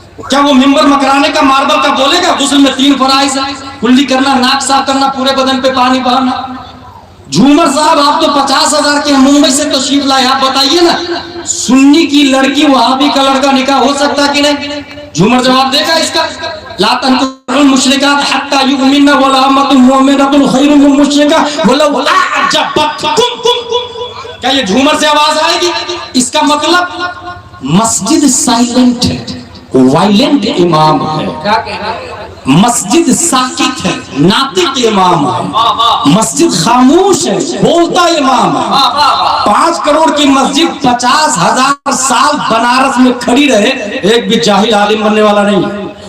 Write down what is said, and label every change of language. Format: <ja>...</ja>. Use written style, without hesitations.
<ur>کیا وہ ممبر مکرانے کا ماربل کا بولے گا غسل میں 3 فرائض ہیں, کلی کرنا, ناک صاف کرنا, پورے بدن پہ پانی بہانا. جھومر صاحب آپ تو 50,000 کے ممبئی سے تشریف لائے, آپ بتائیے نا سنی کی لڑکی وہابی کا لڑکا نکاح ہو سکتا کہ نہیں؟ جھومر جواب دے گا اس کا.</ur> <ar>لا تنكحوا المشركات حتى يؤمنن ولأمة مؤمنة خير من مشركة ولو أعجبتكم.</ar> <ur>کیا یہ جھومر سے آواز آئے گی؟ اس کا مطلب مسجد سائلنٹ ہے, وائلنٹ امام ہے. مسجد ساکت ہے, ناطق امام ہے. مسجد خاموش ہے, بولتا امام ہے. 5 کروڑ کی مسجد 50,000 سال بنارس میں کھڑی رہے, ایک بھی جاہل عالم بننے والا نہیں.</ur>